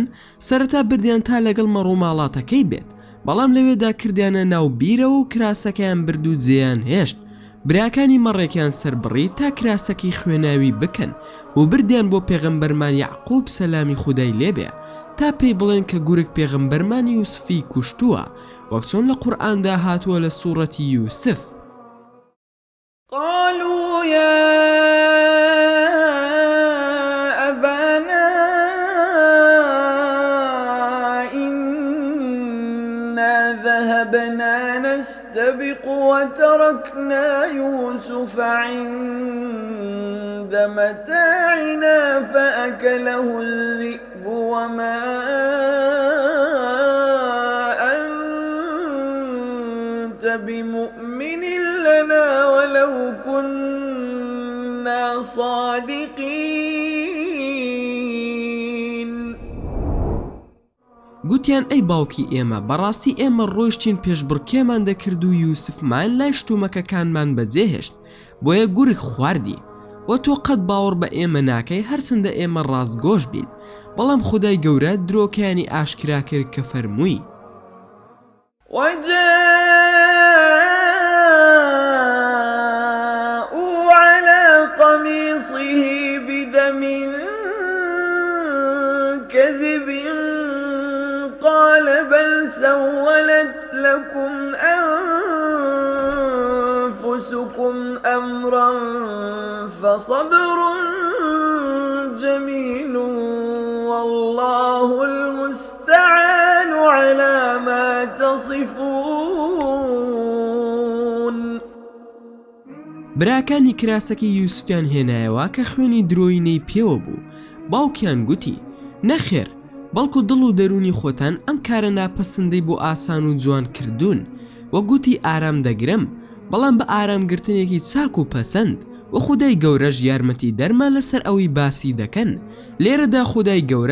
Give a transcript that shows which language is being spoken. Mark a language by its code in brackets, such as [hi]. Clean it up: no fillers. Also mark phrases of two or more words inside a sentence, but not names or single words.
[ckb] سەرەتا بردیان تا لەگەڵ مەڕووماڵاتەکەی بێت بەڵام لەوێدا کردیانە ناو بیرەوە و کراسەکەیان برد و جێیان هێشت براکانی مەڕێکیان سەربڕی تا کراسەکەی خوێناوی بکەن و بردیان بۆ پێغەمبەرمان یعقوب سەلامی خودای لێبێ تا پێی بڵێن کە گورگ پێغەمبەرمان یوسفی کوشتووە وەک چۆن لە قورئاندا هاتووە لە سوورەتی یوسف [ar] قالوا يا أبانا إنا ذهبنا نستبق وتركنا يوسف عند متاعنا فأكله الذئب وما أنت بمؤمن لنا ولو كنا صادقين [ckb] گوتیان ئەی باوکی ئێمە بەڕاستی ئێمە ڕۆیشتین پێشبڕکێمان دەکرد و یوسفمان لای شتومەکەکانمان بەجێهێشت بۆیە گورگ خواردی و تۆ قەت باوەڕ بە ئێمە ناکەی هەرچەندە ئێمە ڕاستگۆش بین بەڵام خودای گەورە درۆکیانی ئاشکرا کرد کە فەرمووی [ar] وجاءوا على قميصه بدم كذب قال بل سولت لكم أنفسكم أمرا فصبر جميل والله المستعان على ما تصفون [ckb] براکانی کراسەکی یوسفیان هێنایەوە کە خوێنی درۆینەی پێوە بوو باوکیان گوتی نەخێر بەڵکو دڵ و دەرونی خۆتان ئەم کارە ناپەسەندەی بۆ ئاسان و جوان کردوون وە گوتی ئارام دەگرم بەڵام بە ئارامگرتنێکی چاک و پەسەند و خودای گەورەش یارمەتی دەرما لەسەر ئەوی باسی دەکەن لێرەدا خودای گەورە